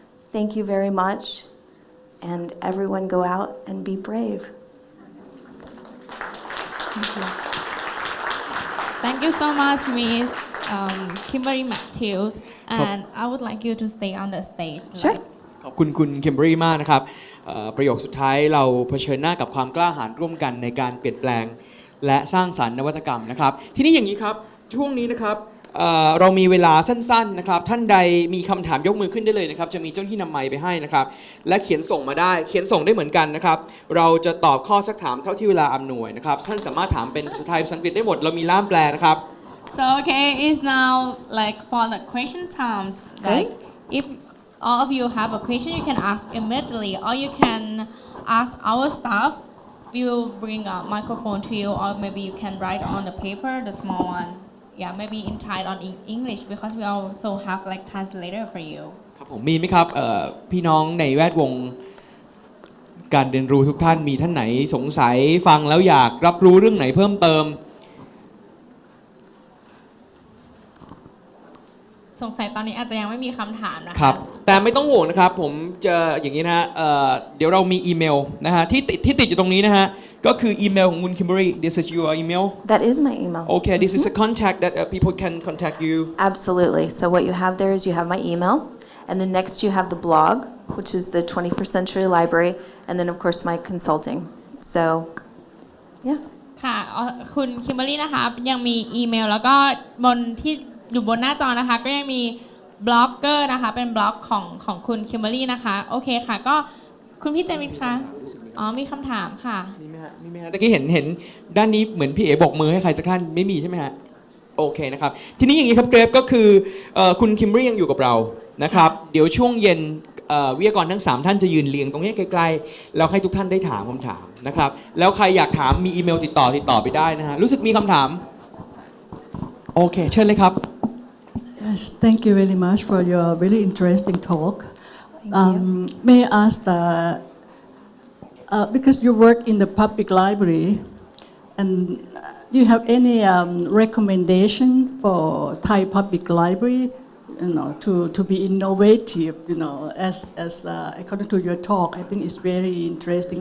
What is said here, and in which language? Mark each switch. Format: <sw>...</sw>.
<en>Thank you very much, and everyone go out and be brave. Thank you. Thank you so much, Miss Kimberly Matthews. And I would like you to stay on the stage. Sure.</en> <th>ขอบคุณคุณเคมเบอรี่มากนะครับประโยคสุดท้ายเราเผชิญหน้ากับความกล้าหาญร่วมกันในการเปลี่ยนแปลงและสร้างสรรค์นวัตกรรมนะครับทีนี้อย่างนี้ครับช่วงนี้นะครับเรามีเวลาสั้นๆนะครับท่านใดมีคำถามยกมือขึ้นได้เลยนะครับจะมีเจ้าหน้าที่นำไมค์ไปให้นะครับและเขียนส่งมาได้เขียนส่งได้เหมือนกันนะครับเราจะตอบข้อซักถามเท่าที่เวลาอำนวยนะครับท่านสามารถถามเป็นภาษาไทยภาษาอังกฤษได้หมดเรามีล่ามแปลนะครับ</th> <en>So okay, it's now like for the question times. Like if all of you have a question, you can ask immediately, or you can ask our staff. We will bring a microphone to you, or maybe you can write on the paper, the small one. Yeah, maybe in Thai or in English, because we also have like translator for you.</en> <th>ครับผมมีไหมครับพี่น้องในแวดวงการเรียนรู้ทุกท่านมีท่านไหนสงสัยฟังแล้วอยากรับรู้เรื่องไหนเพิ่มเติม สงสัยตอนนี้อาจจะยังไม่มีคำถามนะคะ ครับแต่ไม่ต้องห่วงนะครับผมจะอย่างนี้นะฮะเดี๋ยวเรามีอีเมลนะฮะที่ติดอยู่ตรงนี้นะฮะก็คืออีเมลของคุณ Kimberly.</th> <en>This is your email. That is my email. Okay, this is a contact that people can contact you. Absolutely. So what you have there is you have my email, and then next you have the blog, which is the 21st Century Library, and then of course my consulting. So, yeah.</en> <th>ค่ะคุณคิมเบอรี่นะคะยังมีอีเมลแล้วก็บนที่อยู่บนหน้าจอนะคะก็ยังมีบล็อกเกอร์นะคะเป็นบล็อกของคุณคิมเบอรี่นะคะโอเคค่ะก็คุณพี่เจมินคะอ๋อมีคำถามค่ะ มีไหมฮะตะกี้เห็นด้านนี้เหมือนพี่เอ๋บอกมือให้ใครสักท่านไม่มีใช่ไหมฮะโอเคนะครับทีนี้อย่างนี้ครับเกรฟก็คือคุณคิมเบอรี่ยังอยู่กับเรานะครับเดี๋ยวช่วงเย็น วิทยากรทั้ง3ท่านจะยืนเรียงตรงนี้ไกลๆแล้วให้ทุกท่านได้ถามคำถามนะครับแล้วใครอยากถามมีอีเมลติดต่อไปได้นะฮะรู้สึกมีคำถามโอเคเชิญเลยครับ</th> <en>Yes, thank you very much for your very interesting talk. May I ask because you work in the public library, and do you have any recommendation for Thai public library, to be innovative, as according to your talk, I think it's very interesting.</en>